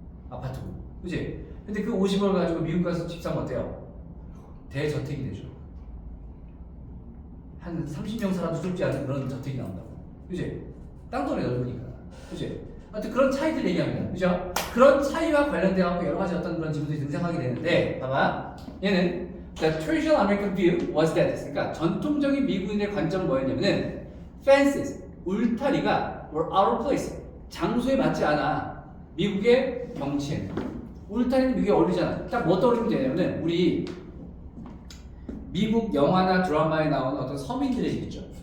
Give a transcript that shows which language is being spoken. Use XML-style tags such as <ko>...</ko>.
<ko>아파트고, 그지? 근데 그 50억을 가지고 미국 가서 집 사면 어때요? 대저택이 되죠. 한 30명 살아도 좁지 않은 그런 저택이 나온다고. 그지? 땅덩어리 넓으니까. 그지? 하여튼 그런 차이들 얘기합니다. 그죠? 그런 차이와 관련되어 여러 가지 어떤 그런 지문들이 등장하게 되는데, 봐봐. 얘는</ko> <en>The traditional American view was that.</en> <ko>그러니까 전통적인 미국인의 관점은 뭐였냐면은 fences, 울타리가</ko> <en>were out of place.</en> <ko>장소에 맞지 않아. 미국의 경치에는. 울타리는 미국에 어울리잖아. 딱 뭐 떠올리면 되냐면은 우리 미국 영화나 드라마에 나오는 어떤 서민들의 집 있죠.</ko>